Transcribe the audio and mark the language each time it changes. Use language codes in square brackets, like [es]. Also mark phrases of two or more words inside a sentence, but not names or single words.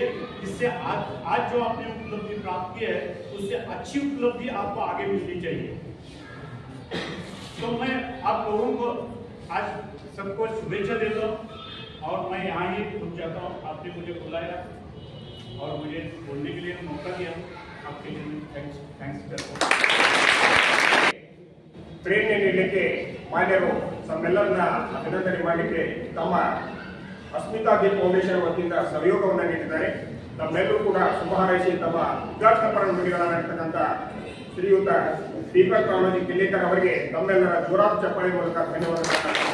[hi] जिससे आज जो आपने उपलब्धि प्राप्त की है उससे अच्छी उपलब्धि आपको आगे मिलनी चाहिए। तो मैं आप लोगों को आज सबको शुभेच्छा देता हूँ और मैं यहाँ ही रुक जाता हूँ। आपने मुझे बुलाया और मुझे बोलने के लिए मौका दिया, आपके लिए थैंक्स करता हूँ। [kn] ಪ್ರೇರಣೆ ನೀಡಲಿಕ್ಕೆ ಮಾನ್ಯರು ತಮ್ಮೆಲ್ಲರನ್ನ ಅಭಿನಂದನೆ ಮಾಡಲಿಕ್ಕೆ ತಮ್ಮ ಅಸ್ಮಿತಾ ದಿ ಫೌಂಡೇಶನ್ ವತಿಯಿಂದ ಸಹಯೋಗವನ್ನು ನೀಡಿದ್ದಾರೆ. ನಮ್ಮೆಲ್ಲರೂ ಕೂಡ ಶುಭ ಹಾರೈಸಿ ತಮ್ಮ ಉದ್ಘಾಟನಾ ಪರ ನುಡಿಗಳಾಗಿರ್ತಕ್ಕಂಥ ಶ್ರೀಯುತ ದೀಪಕ್ ರಾಮಜಿ ಕಿಲ್ಲೇಕರ್ ಅವರಿಗೆ ತಮ್ಮೆಲ್ಲರ ಜೋರಾದ ಚಪ್ಪಾಳೆ ಮೂಲಕ ಧನ್ಯವಾದಗಳನ್ನು.